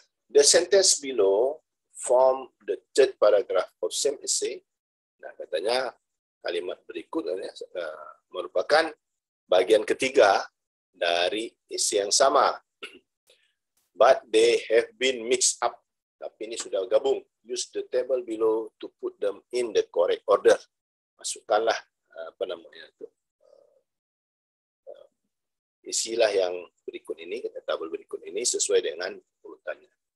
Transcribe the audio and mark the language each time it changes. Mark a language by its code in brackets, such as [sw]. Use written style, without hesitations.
[en] The sentence below form the third paragraph of same essay. [id] Nah, katanya kalimat berikut merupakan bagian ketiga dari isi yang sama. [en] But they have been mixed up. [id] Tapi ini sudah gabung. [en] Use the table below to put them in the correct order. [id] Masukkanlah isilah yang berikut ini, tabel berikut ini sesuai dengan urutannya.